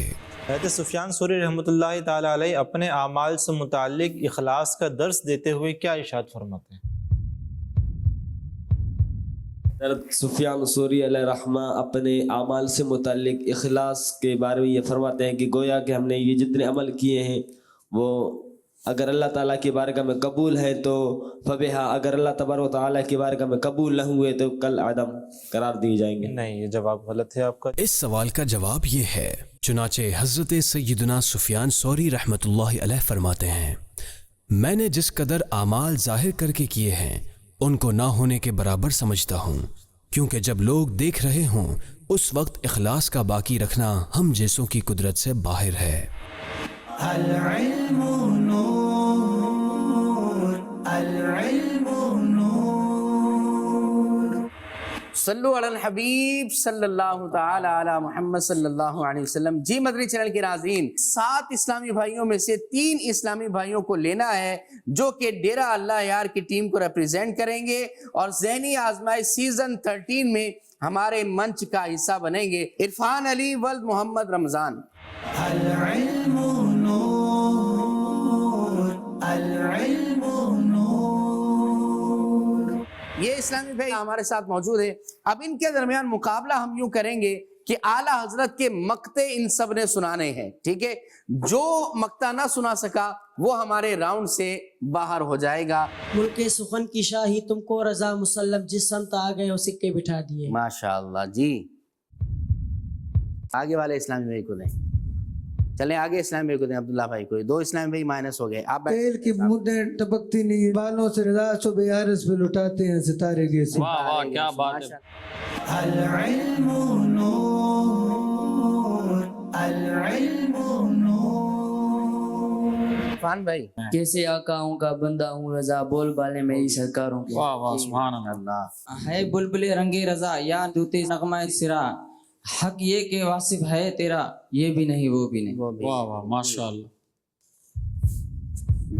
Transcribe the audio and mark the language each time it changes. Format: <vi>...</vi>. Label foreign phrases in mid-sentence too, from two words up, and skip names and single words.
<ur>حضرت سفیان ثوری رحمۃ اللہ تعالی علیہ اپنے اعمال سے متعلق اخلاص کا درس دیتے ہوئے کیا ارشاد فرماتے ہیں? سفیان ثوری علیہ الرحمہ اپنے اعمال سے متعلق اخلاص کے بارے میں یہ فرماتے ہیں کہ گویا کہ ہمنے یہ جتنے عمل کیے ہیں وہ اگر اللہ تعالی کی بارگاہ میں قبول ہے تو فبہا، اگر اللہ تبارک و تعالی کی بارگاہ میں قبول نہ ہوئے تو کال عدم قرار دیے جائیں گے. نہیں، یہ جواب غلط ہے آپکا. اس سوال کا جواب یہ ہے، چنانچہ حضرت سیدنا سفیان ثوری رحمۃ اللہ علیہ فرماتے ہیں، مینے جس قدر اعمال ظاہر کرکے کیے ہیں انکو نہ ہونے کے برابر سمجھتا ہوں، کیونکہ جب لوگ دیکھ رہے ہوں اس وقت اخلاص کا باقی رکھنا ہم جیسوں کی قدرت سے باہر ہے.</ur> <ar>ال علم نور، ال علم نور. صلوا على الحبيب صلى الله تعالى على محمد صلى الله عليه وسلم.</ar> <ur>جی مدری چینل کے ناظرین، 7 اسلامی بھائیوں میں سے 3 اسلامی بھائیوں کو لینا ہے جو کہ ڈیرہ اللہ یار کی ٹیم کو ریپریزنٹ کریں گے اور ذہنی آزمائش سیزن 13 میں ہمارے منچ کا حصہ بنیں گے. इरफान अली वल मोहम्मद रमज़ान।</ur> <ar>ال علم نور، ال علم نور.</ar> <ur>یہ اسلامی بھائی ہمارے ساتھ موجود ہے۔ اب انکے درمیان مقابلہ ہم یوں کریں گے کہ اعلیٰ حضرت کے مقطعے ان سب نے سنانے ہیں، ٹھیک ہے. جو مقطع نہ سنا سکا وہ ہمارے راؤنڈ سے باہر ہو جائے گا. ملکِ سخن کی شاہی تمکو رضا مسلم، جس سمت آ گئے وہ سکے بٹھا دیے. ماشاءاللہ جی. آگے والے اسلامی بھائی کو دیں، چلیں آگے اسلامی بھائی کو دیں، عبداللہ بھائی کو. 2 اسلامی بھائی مائنس ہو گئے۔ آپ تیل کی بوندیں ٹپکتی نہیں، بالوں سے رضا صبح عارض پہ لٹاتے ہیں ستارے کے سے. واہ واہ، کیا بات ہے.</ur> <ar>ال علم نور، ال علم نور.</ar> <ur>عرفان بھائی, کیسے آقاؤں کا بندہ ہوں رضا، بول بالے میری سرکاروں کے. واہ واہ,</ur> <ar>سبحان اللہ.</ar> <ur>ہے بلبلِ رنگے رضا یا طوطیِ نغمہ سرا، حق یہ کہ واصف ہے ترا، یہ بھی نہیں وہ بھی نہیں. واہ واہ، ماشاءاللہ.</ur>